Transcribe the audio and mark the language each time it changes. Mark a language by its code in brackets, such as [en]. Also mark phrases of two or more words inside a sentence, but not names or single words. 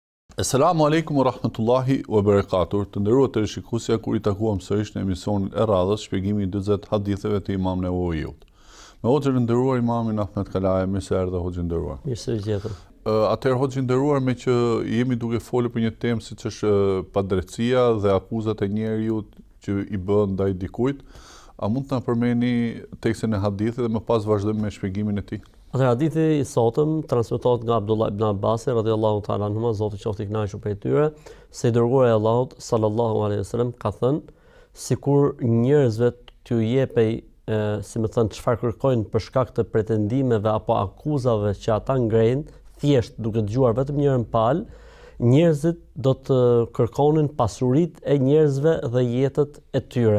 [ar] السلام عليكم ورحمة الله وبركاته. [sq] Të nderuar teleshikuesja, kur I takuam sërish në emisionin e radhës, shpjegimi I 40 haditheve të Imam Nevojut. Me hoxhën e nderuar Imamin Ahmed Kalaja, mirë se erdhe hoxhë nderuar. Mirë se gjetëm. Atëherë hoxhë nderuar, me që jemi duke folur për një temë siç është padrejtësia dhe akuzat e njeriu që I bën ndaj dikujt, a mund të na përmendni tekstin e hadithit dhe më pas vazhdojmë me shpjegimin e tij? Atëherë hadithi I sotëm transmetohet nga Abdullah ibn Abbas [ar] رضي الله تعالى عنه, [sq] Zoti qoftë I kënaqur prej tyre, se I dërguari I Allahut [ar] صلى الله عليه وسلم [sq] ka thënë, sikur njerëzve t'ju jepej si më thënë çfarë kërkojnë për shkak të pretendimeve apo akuzave që ata ngrejnë, thjesht duke dëgjuar vetëm njërin pal, njerëzit do të kërkonin pasuritë e njerëzve dhe jetët e tyre.